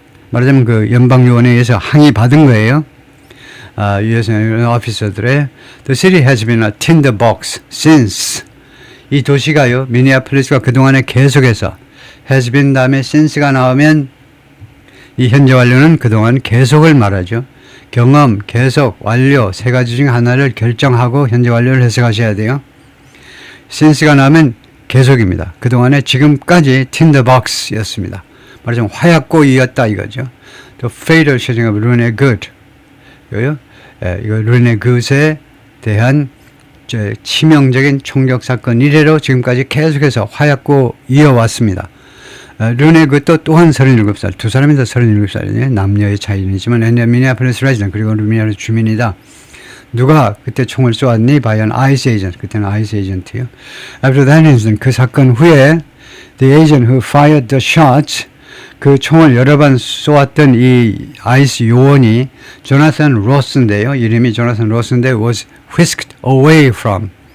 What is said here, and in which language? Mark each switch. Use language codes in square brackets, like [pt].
[ko] 말하자면 그 연방요원에 의해서 항의받은 거예요. [en] U.S. 오피서들의 The city has been a tinderbox since. [ko] 이 도시가요, 미니애폴리스가 그동안에 계속해서 has been 다음에 since가 나오면 이 현재 완료는 그동안 계속을 말하죠. 경험, 계속, 완료 세 가지 중 하나를 결정하고 현재 완료를 해석하셔야 돼요. since가 나오면 계속입니다. 그동안에 지금까지 tinderbox였습니다. 말하자면 화약고이였다 이거죠. [en] The fatal shooting of Rune Good. [ko] 이거 르네 굿에 대한 치명적인 총격 사건 이래로 지금까지 계속해서 화약고 이어왔습니다. 르네 굿도 또한 37살, 두 사람이 다 37살이네. 남녀의 차이이지만 미니애폴리스 레지던트 그리고 루미니아 주민이다. 누가 그때 총을 쏘았니? [en] by an ICE agent. [ko] 그때는 ICE agent요. [en] After that incident, [ko] 그 사건 후에 [en] the agent who fired the shots, [ko] 그 총을 여러 번 쏘았던 이 ICE 요원이 조나산 로스인데요. [en] 이름이 조나산 로스인데 was whisked away from.